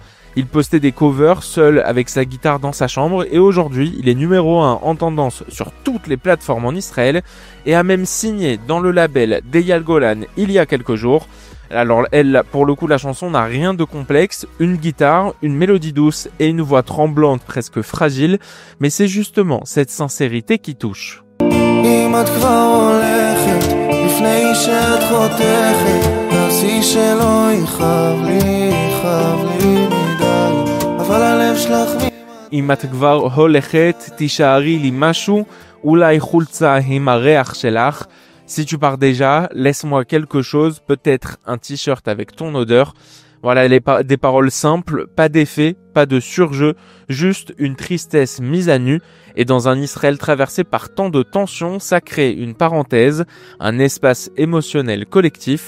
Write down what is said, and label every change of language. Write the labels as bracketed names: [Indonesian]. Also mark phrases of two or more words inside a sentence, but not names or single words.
[French] Il postait des covers seul avec sa guitare dans sa chambre et aujourd'hui il est numéro 1 en tendance sur toutes les plateformes en Israël et a même signé dans le label d'Eyal Golan il y a quelques jours. Alors elle, pour le coup, la chanson n'a rien de complexe, une guitare, une mélodie douce et une voix tremblante presque fragile, mais c'est justement cette sincérité qui touche. [Hebrew] אם את כבר הולכת, תישארי לי משהו, אולי חולצה עם הריח שלך. [French] Si tu pars déjà, laisse-moi quelque chose, peut-être un t-shirt avec ton odeur. Voilà, des paroles simples, pas d'effet, pas de surjeu, juste une tristesse mise à nu. Et dans un Israël traversé par tant de tensions, ça crée une parenthèse, un espace émotionnel collectif.